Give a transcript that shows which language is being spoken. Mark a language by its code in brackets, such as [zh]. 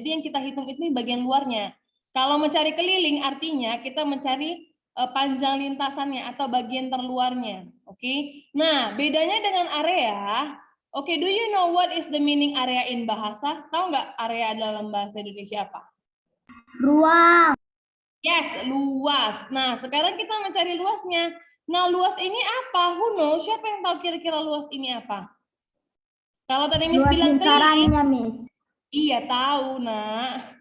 [id] Jadi yang kita hitung ini bagian luarnya. Kalau mencari keliling artinya kita mencari panjang lintasannya atau bagian terluarnya. Nah, bedanya dengan area. [en] Do you know what is the meaning area in bahasa? [id] Tahu nggak area dalam bahasa Indonesia apa? Ruang. Yes, luas. Nah, sekarang kita mencari luasnya. Nah, luas ini apa? [en] Who knows? [id] Siapa yang tahu kira-kira luas ini apa? Kalau tadi Miss bilang keliling, Miss. Iya tahu, nak.